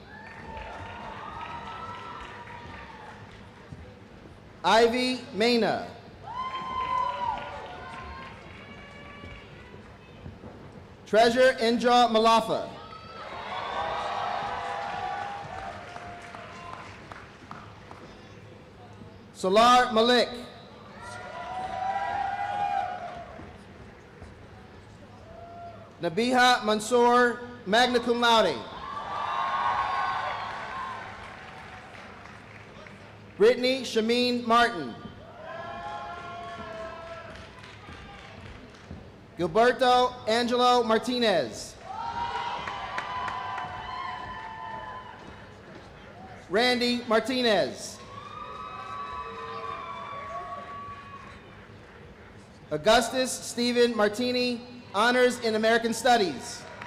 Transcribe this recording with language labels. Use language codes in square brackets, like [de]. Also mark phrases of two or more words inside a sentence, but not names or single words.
[en] Ivy Mena. Treasure Indra Malafa. Solar Malik. Nabiha Mansour, [la] magna cum laude. [en] Brittany Shameen Martin. Gilberto Angelo Martinez. Randy Martinez. Augustus Stephen Martini, honors in American Studies.